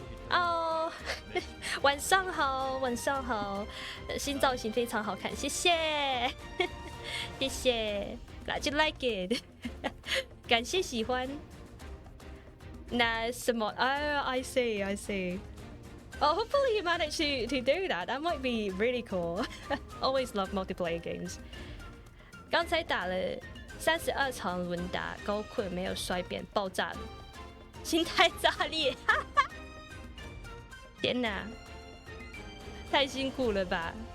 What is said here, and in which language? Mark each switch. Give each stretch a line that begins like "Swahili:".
Chinese: Oh, 晚上好，晚上好，新造型非常好看，谢谢，谢谢 ，
English: Glad you like it
Chinese: ，感谢喜欢。那什么
English: ？Oh, I see, I see. Oh, hopefully you manage to do that. That might be really cool. Always love multiplayer games.
Chinese: 刚才打了32场轮打，高困没有衰变，爆炸了，心态炸裂，哈哈！天哪，太辛苦了吧？